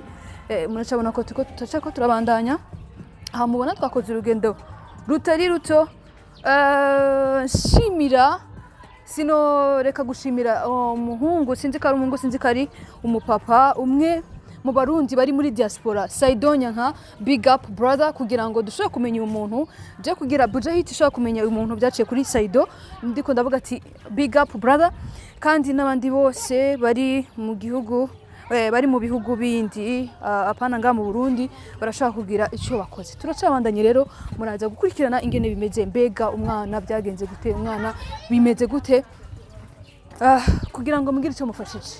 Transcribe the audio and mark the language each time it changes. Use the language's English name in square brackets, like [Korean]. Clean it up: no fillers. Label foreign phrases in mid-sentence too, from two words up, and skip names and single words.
[Rundi] Muracabona ko tutacako turabandanya. Aha mubona twakoze urugendo rutari ruto. Shimira sino reka gushimira umuhungu, sinzi kari umuhungu, sinzi kari umupapa, umwe mu barundi bari muri diaspora, Saidonya nka [English] big up brother, [Rundi] kugira ngo dushobore kumenya umuntu je kugira Buja Hit ishobora kumenya umuntu byaciye kuri Saido. Ndiko ndavuga ati [English] big up brother. [Rundi] Kandi n'abandi bose bari mu gihugu, bari mu bihugu bindi apana nga mu Burundi, barashaka kugira icyo bakoze. Turacabandanye rero, muraza gukurikirana ingene bimeze, mbega umwana byagenze gute, umwana bimeze gute, kugira ngo mugire icyo mufashije.